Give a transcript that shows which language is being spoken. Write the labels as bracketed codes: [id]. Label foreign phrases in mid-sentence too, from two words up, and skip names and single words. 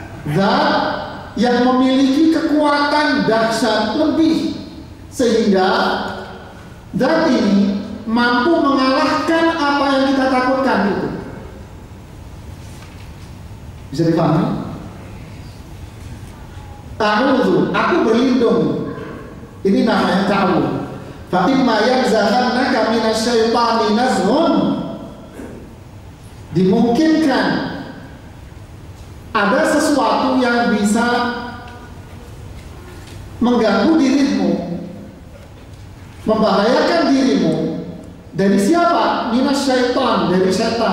[id] zat yang memiliki kekuatan dahsyat lebih, sehingga zat ini mampu mengalahkan apa yang kita takutkan itu. Bisa dipahami? A'udzu, aku berlindung. Ini namanya ta'awudz. [ar] فإما ينزغنك من الشيطان نزغ. [id] Dimungkinkan ada sesuatu yang bisa mengganggu dirimu, membahayakan dirimu. Dari siapa? Minasyaitan, dari setan.